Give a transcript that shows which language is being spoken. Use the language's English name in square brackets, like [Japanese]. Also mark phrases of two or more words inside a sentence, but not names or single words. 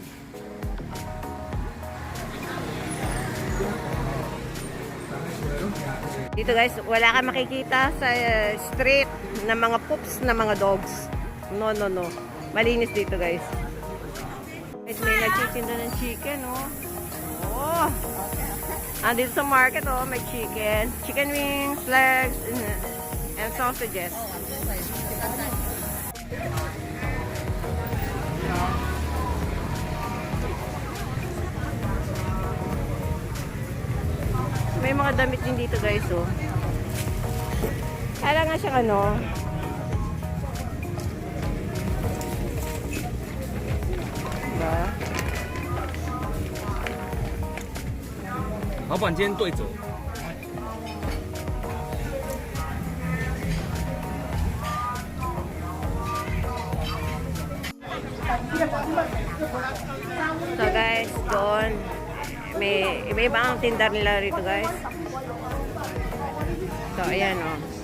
[Filipino] Dito guys, wala kang makikita sa street na mga poops na mga dogs. No, no, no. Malinis dito guys. Guys, may nagtitinda ng chicken, oh. Oh! Dito sa market, oh, may chicken. [English] Chicken wings, legs, and sausages. [Filipino] May mga damit din dito guys, oh. Kala nga siyang ano. Diba? [Chinese] 老板今天对折。 [Filipino] So guys, doon may iba-iba ang tinda nila rito guys. So ayan oh.